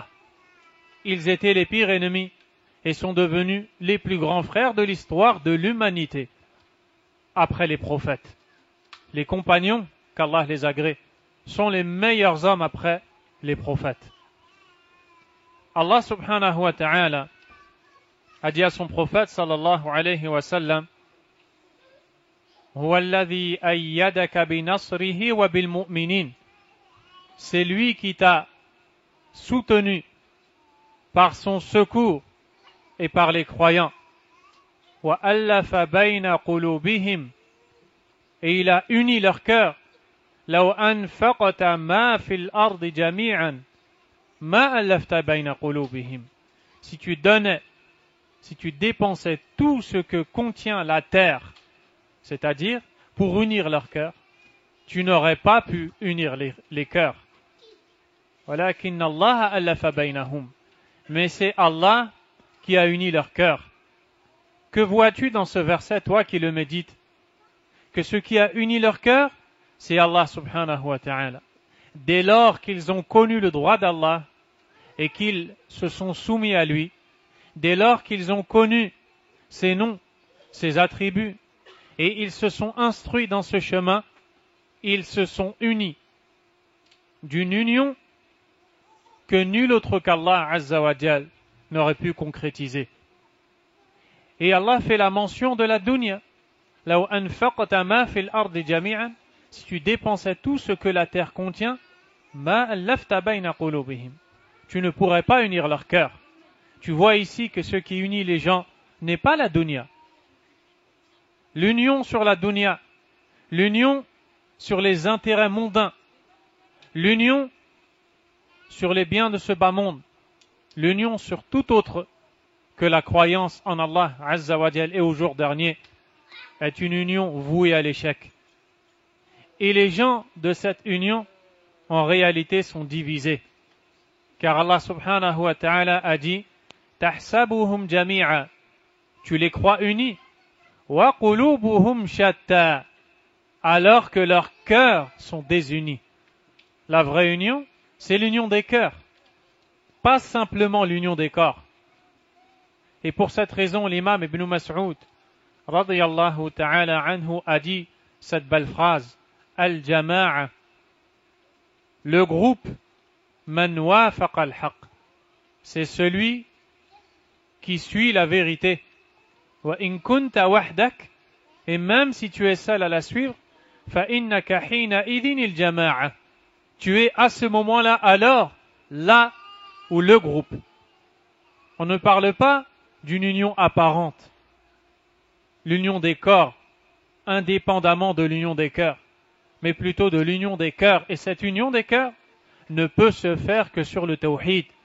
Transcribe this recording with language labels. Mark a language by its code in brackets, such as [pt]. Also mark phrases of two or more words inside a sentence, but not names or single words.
[fr] Ils étaient les pires ennemis et sont devenus les plus grands frères de l'histoire de l'humanité après les prophètes. Les compagnons, qu'Allah les agrée, sont les meilleurs hommes après les prophètes. [ar] الله سبحانه وتعالى [fr] a dit à son prophète [ar] صلى الله عليه وسلم هو الذي أيدك بنصره وبالمؤمنين. [fr] C'est lui qui t'a soutenu par son secours et par les croyants. [ar] وألف بين قلوبهم. [fr] Et il a uni leur cœur. [ar] لو أنفقت ما في الأرض جميعا ما ألفت بين قلوبهم. [fr] Si tu donnais, si tu dépensais tout ce que contient la terre, c'est-à-dire pour unir leur cœur, tu n'aurais pas pu unir les cœurs. [ar] ولكن الله ألف بينهم. [fr] Mais c'est Allah qui a uni leur cœur. Que vois-tu dans ce verset, toi qui le médites? Que ce qui a uni leur cœur, c'est [ar] Allah subhanahu wa ta'ala. [fr] Dès lors qu'ils ont connu le droit d'Allah et qu'ils se sont soumis à lui, dès lors qu'ils ont connu ses noms, ses attributs, et ils se sont instruits dans ce chemin, ils se sont unis d'une union que nul autre qu' [ar] Allah Azza wa Jal [fr] n'aurait pu concrétiser. Et Allah fait la mention de la dunya. [ar] لو أنفقت ما في الأرض جميعا, [fr] si tu dépensais tout ce que la terre contient, [ar] ما ألفت بين قلوبهم, [fr] tu ne pourrais pas unir leur cœur. Tu vois ici que ce qui unit les gens n'est pas la dunya. L'union sur la dunya, l'union sur les intérêts mondains, l'union sur les biens de ce bas monde, l'union sur tout autre que la croyance en [ar] Allah Azza wa Jal [fr] et au jour dernier, est une union vouée à l'échec. Et les gens de cette union, en réalité, sont divisés. [ar] Car الله سبحانه وتعالى [fr] a dit: [ar] تحسبهم جميعا, [fr] tu les crois unis, [ar] وقلوبهم شتى, [fr] alors que leurs cœurs sont désunis. La vraie union, c'est l'union des cœurs, pas simplement l'union des corps. Et pour cette raison, l'imam Ibn Mas'ud [ar] radiyallahu ta'ala anhu [fr] a dit cette belle phrase: Al-jama'a, le groupe, [ar] man wafaqa al-haq, [fr] c'est celui qui suit la vérité. [ar] وإن كنت وحدك, [fr] et même si tu es seul à la suivre, [ar] فإنك حينئذ الجماعة, [fr] tu es à ce moment-là alors là ou le groupe. On ne parle pas d'une union apparente, l'union des corps, indépendamment de l'union des cœurs, mais plutôt de l'union des cœurs. Et cette union des cœurs ne peut se faire que sur le tawhid.